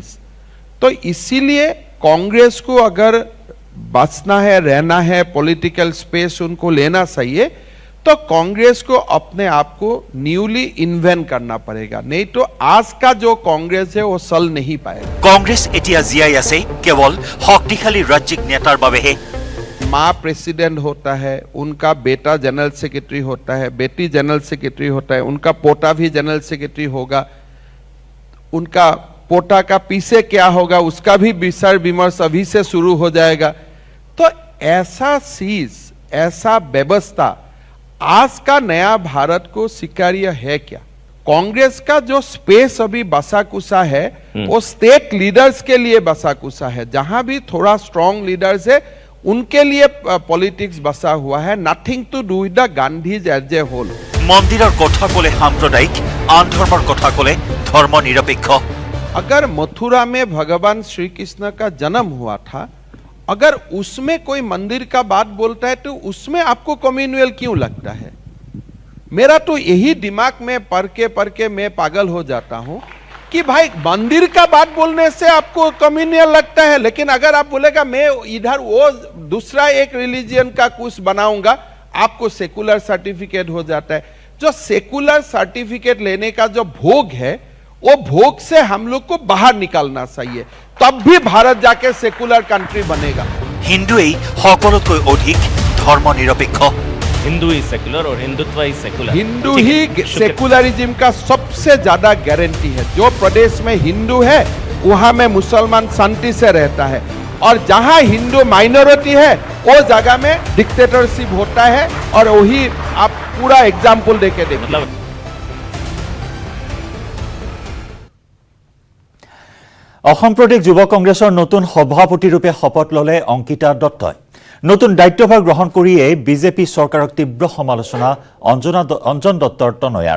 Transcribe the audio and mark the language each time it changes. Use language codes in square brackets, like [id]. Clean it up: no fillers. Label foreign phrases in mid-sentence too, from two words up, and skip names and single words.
[hi] तो इसीलिए कांग्रेस को अगर बचना है, रहना है, [en] political space [hi] उनको लेना चाहिए, तो कांग्रेस को अपने आप को [en] newly invent [hi] करना पड़ेगा, नहीं तो आज का जो कांग्रेस है वो चल नहीं पाएगा। [as] কংগ্ৰেছ এতিয়া জীয়াই আছে কেৱল শক্তিশালী ৰাজ্যিক নেতাৰ বাবেহে। [hi] माँ प्रेसिडेंट होता है, उनका बेटा [en] general secretary [hi] होता है, बेटी [en] general secretary [hi] होता है, उनका पोता भी [en] general secretary [hi] होगा, उनका पोता का पीछे क्या होगा उसका भी विचार विमर्श अभी से शुरू हो जाएगा। तो ऐसा चीज, ऐसा व्यवस्था आज का नया भारत को स्वीकार्य है क्या? कांग्रेस का जो स्पेस अभी बसा कुसा है वो [en] state leaders [hi] के लिए बसा कुसा है, जहां भी थोड़ा [en] strong leaders [hi] है उनके लिए पॉलिटिक्स बसा हुआ है, [en] Nothing to do with the Gandhis as a whole. [as] মন্দিৰৰ কথা ক'লে সাম্প্ৰদায়িক, আন ধৰ্মৰ কথা ক'লে ধৰ্ম নিৰপেক্ষ। [hi] अगर मथुरा में भगवान श्री कृष्ण का जन्म हुआ था, अगर उसमें कोई मंदिर का बात बोलता है तो उसमें आपको कम्युनल क्यों लगता है? मेरा तो यही दिमाग में पढ़ के मैं पागल हो जाता हूं कि भाई मंदिर का बात बोलने से आपको कम्युनल लगता है, लेकिन अगर आप बोलेगा मैं इधर वो दूसरा एक रिलीजियन का कुछ बनाऊंगा, आपको [en] secular certificate [hi] हो जाता है। जो [en] secular certificate [hi] लेने का जो भोग है, वो भोग से हम लोग को बाहर निकालना चाहिए, तब भी भारत जाके [en] secular country [hi] बनेगा। [as] হিন্দুৱেই সকলোতকৈ অধিক ধৰ্ম নিৰপেক্ষ। [hi] हिंदू ही सेकुलर और हिंदुत्व ही सेकुलर। हिंदू ठीक ही है, शुक्रिया। सेकुलरिज्म का सबसे ज्यादा गारंटी है। जो प्रदेश में हिंदू है वहां में मुसलमान शांति से रहता है, और जहां हिंदू माइनॉरिटी है वो जगह में डिक्टेटरशिप होता है। और वही आप पूरा एग्जाम्पल देके देखिए। मतलब [as] অসম প্ৰদেশ যুৱ কংগ্ৰেছৰ নতুন সভাপতিৰূপে শপত ল'লে অংকিতা দত্তই। নতুন দায়িত্বভাৰ গ্ৰহণ কৰিয়ে বিজেপি চৰকাৰক তীব্ৰ সমালোচনা অঞ্জন দত্তৰ তনয়াৰ।